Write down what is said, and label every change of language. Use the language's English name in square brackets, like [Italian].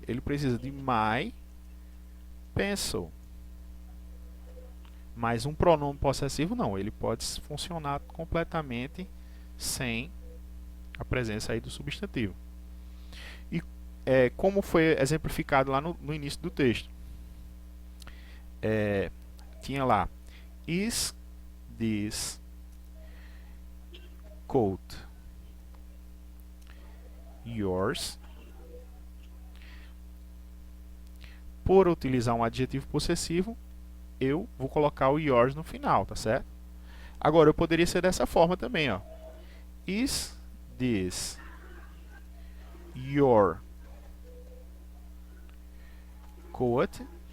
[Portuguese] Ele precisa de [English] my pencil. [Portuguese] Mas um pronome possessivo não. Ele pode funcionar completamente sem a presença aí do substantivo. E como foi exemplificado lá no início do texto. Tinha lá, [English] is this coat yours? [Portuguese] Por utilizar um adjetivo possessivo, eu vou colocar o yours no final, tá certo? Agora, eu poderia ser dessa forma também, ó. [English] Is this your coat?